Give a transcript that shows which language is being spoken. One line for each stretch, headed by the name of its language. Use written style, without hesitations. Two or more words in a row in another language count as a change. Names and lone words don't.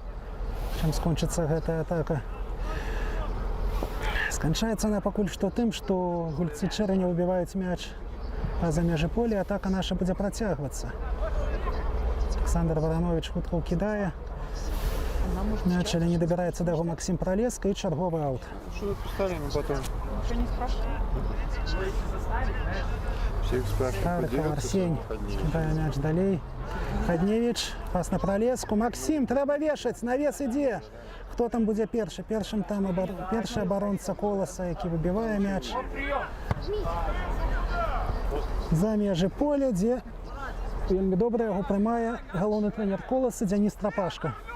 Belarusian: Чым скончыцца гэтая атака? Сканчаецца она пакуль што тым, што гульцы Чэрвеня выбіваюць мяч па-за межы поля, атака наша будзе працягвацца. Александр Варанович хутка ўкідае. Мяч, але не дабіраецца да яго Максим Пролеска і чарговы аут.
Russian: Что поставим, а потом? Ничего не спрашивай. Всех спрашивают, Старков, поделятся, Арсень. что выходные.
Belarusian: Кидае мяч далей. Хадневич, пас на Пролеску. Максим, трэба вешаць, навес ідзе. Хто там будзе першы? Першым там першы абаронца Коласа, які выбівае мяч. За межы поля, дзе вельмі добра яго прымае галоўны трэнер Коласа Дзяніс Трапашка.